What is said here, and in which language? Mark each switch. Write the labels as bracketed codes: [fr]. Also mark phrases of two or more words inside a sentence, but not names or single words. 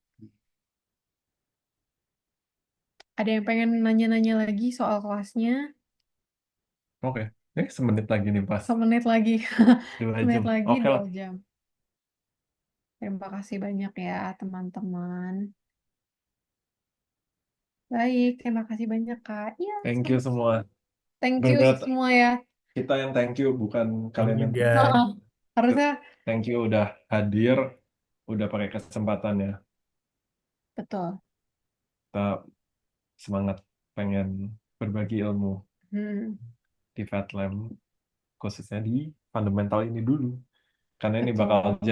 [id] Ada yang pengen nanya-nanya lagi soal kelasnya? Oke. Semenit lagi nih pas. Semenit lagi. 2 jam. Semenit lagi Oke dua lah. jam. Terima kasih banyak ya teman-teman. Baik, terima kasih banyak Kak. Iya, [en] Thank you [id] sama. semua. [en] Thank you [id] Benar-benar semua ya. kita yang [en] thank you, [id] bukan [en] Thank [id] kalian [en] you [id] yang [en] thank you. guys. [id] Heeh. Harusnya [en] Thank you [id] udah hadir, udah pakai kesempatan ya. betul. Kita semangat pengen berbagi ilmu Hmm, di FatLab, khususnya di fundamental ini dulu. Karena ini bakal betul.